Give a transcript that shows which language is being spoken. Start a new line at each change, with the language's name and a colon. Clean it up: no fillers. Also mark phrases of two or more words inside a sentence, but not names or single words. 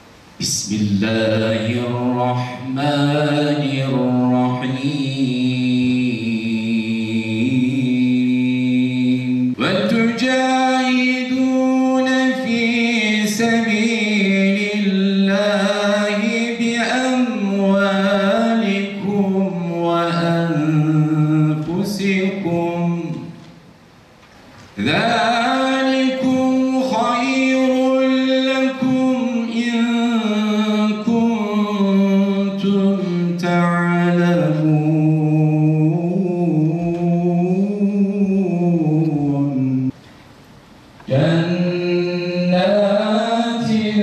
Arabic: Bismillahirrahmanirrahim. وتجاهدون في سبيل الله بأموالكم وأنفسكم. ذَٰلِكُمْ خَيْرٌ لَكُمْ إِن كُنتُمْ تَعْلَمُونَ جَنَّاتٍ